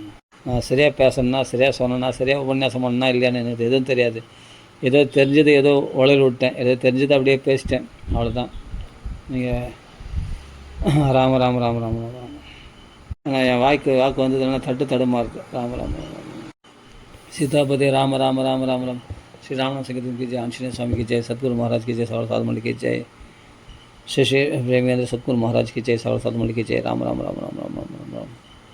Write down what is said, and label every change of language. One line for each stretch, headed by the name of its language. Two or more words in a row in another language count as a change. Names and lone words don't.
Tamil: நான் சரியாக பேசணுன்னா, சரியாக சொன்னேன்னா, சரியாக உபன்யாசம் பண்ணா இல்லையான்னு எனக்கு எதுவும் தெரியாது. ஏதோ தெரிஞ்சது ஏதோ உளையில் விட்டேன், ஏதோ தெரிஞ்சதை அப்படியே பேசிட்டேன், அவ்வளோதான். நீங்கள் ராம ராம ராம ராம ராம ராம. ஆனால் என் வாக்கு வந்ததுன்னா தடுமா இருக்குது. ராம ராம ராம.
Hindi: सीतापति राम राम राम राम राम। श्री राम संकीर्तन की जय, आंजनेय स्वामी की जय, सतगुरु महाराज की जय, सावर साध मंडली की जय, श्री प्रेमेंद्र सतगुरु महाराज की जय, सावर साध मंडली की जय। राम राम राम राम राम राम राम राम।